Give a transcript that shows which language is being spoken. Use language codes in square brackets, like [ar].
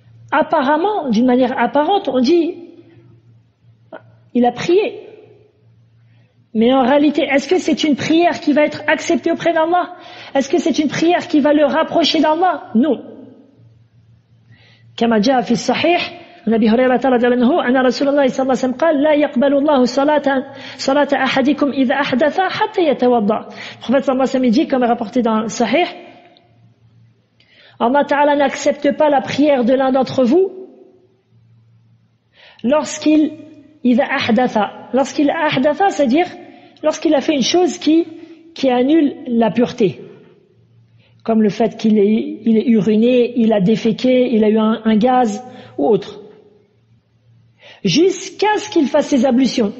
[fr] Apparemment, d'une manière apparente, on dit il a prié. Mais en réalité, est-ce que c'est une prière qui va être acceptée auprès d'Allah? Est-ce que c'est une prière qui va le rapprocher d'Allah? Non. [ar] كما جاء في الصحيح عن أبي هريرة رضي الله عنه أن رسول الله صلى الله عليه وسلم قال لا يقبل الله صلاة أحدكم إذا أحدث حتى يتوضأ. [fr] Le prophète sallallahu alayhi wa sallam dit, comme est rapporté dans le Sahih, Allah Ta'ala n'accepte pas la prière de l'un d'entre vous lorsqu'il ahdatha, c'est-à-dire lorsqu'il a fait une chose qui annule la pureté, comme le fait qu'il est uriné, il a déféqué, il a eu un gaz ou autre, jusqu'à ce qu'il fasse ses ablutions.